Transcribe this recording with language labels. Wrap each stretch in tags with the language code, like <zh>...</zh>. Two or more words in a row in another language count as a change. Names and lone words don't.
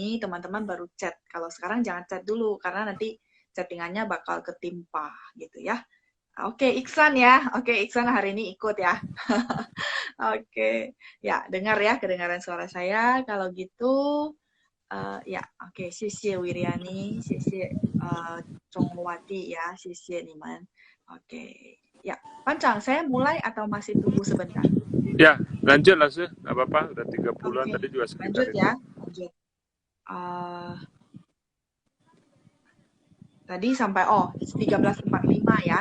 <id>Teman-teman baru chat. Kalau sekarang jangan chat dulu karena nanti chattingannya bakal ketimpa gitu ya. Oke, Iksan ya. Oke, Iksan hari ini ikut ya. Oke, ya dengar ya kedengaran suara saya. Kalau gitu, ya oke,</id> <zh>谢谢 Wiriani, 谢谢 Chongwati ya, 谢谢 Niman.</zh> <id>Oke, ya Pancang, saya mulai atau masih tunggu sebentar? Ya, lanjut langsung. Nggak apa-apa, udah 30-an Oke, tadi juga sekitar lanjut itu. ya, lanjut. Tadi sampai 13:45 ya.</id>